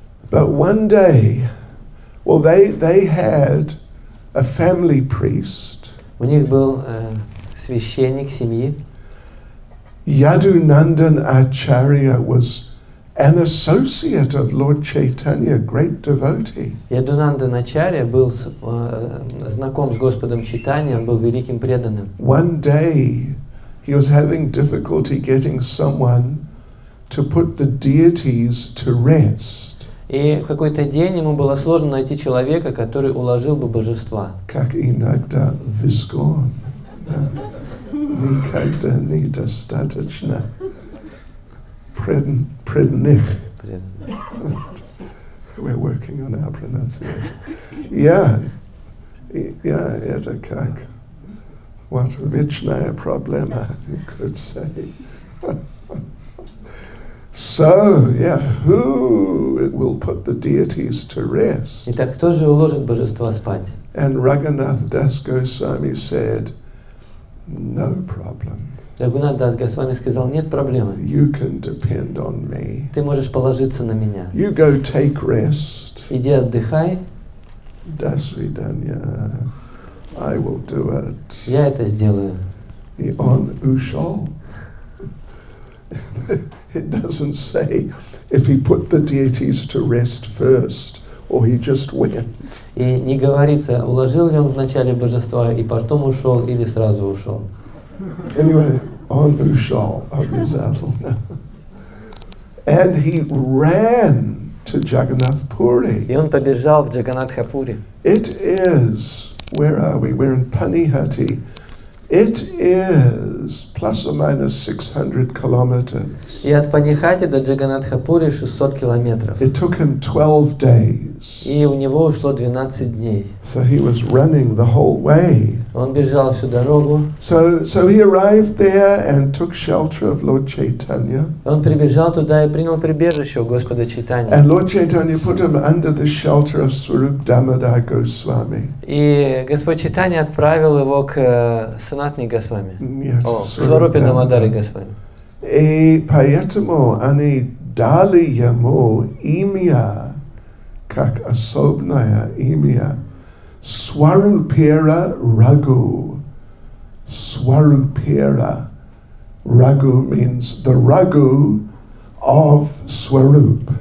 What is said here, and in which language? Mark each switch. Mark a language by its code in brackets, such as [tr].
[en] But one day, well, they had a family priest. [ru] У них был священник семьи. [en] Yadunandan Acharya was an associate of Lord Chaitanya, great devotee. [ru] Ядунанда Ачарья был знаком с Господом Чайтаньей, он был великим преданным. [en] One day he was having difficulty getting someone to put the deities to rest. [ru] И в какой-то день ему было сложно найти человека, который уложил бы божества. Как иногда вискон. Никогда недостаточно предних. [en] We're working on our pronunciation. Yeah, [ru] это как [en] what [ru] вечная проблема, [en] you could say. So, yeah, who will put the deities to rest? [ru] Итак, кто же уложит божества спать? [en] And Raghunath Das Goswami said, no problem. [ru] Рагунат Дас Госвами сказал, нет проблемы. [en] You can depend on me. [ru] Ты можешь положиться на меня. [en] You go take rest. [ru] Иди отдыхай. До свидания. [en] I will do it. [ru] Я это сделаю. И он ушел. [en] It doesn't say if he put the deities to rest first or he just went. [ru] И не говорится, уложил ли он вначале божества и потом ушел или сразу ушел. [en] Anyway, on [ru] ушел обязательно. [en] And he ran to Jagannath Puri. [ru] И он побежал в Джаганатхапури. [en] It is, where are we? We're in Panihati. It is plus or minus 600 kilometers. [ru] И от Панихати до Джаганатхапури 600 километров. [en] It took him 12 days. [ru] И у него ушло 12 дней. [en] So he was running the whole way. [ru] Он бежал всю дорогу. [en] So he arrived there and took shelter of Lord Chaitanya. [ru] Он прибежал туда и принял прибежище у Господа Чайтаньи. [en] And Lord Chaitanya put him under the shelter of Swarup Damodar Goswami. [ru] И Господь Чайтанья отправил его к Санатни Госвами. [en] Yes, [ru] К Сварупе Дамодари Госвами. И поэтому они дали ему имя, как особное имя, Swarupera Raghu. [en] Swarupera Raghu means the Raghu of Swarup.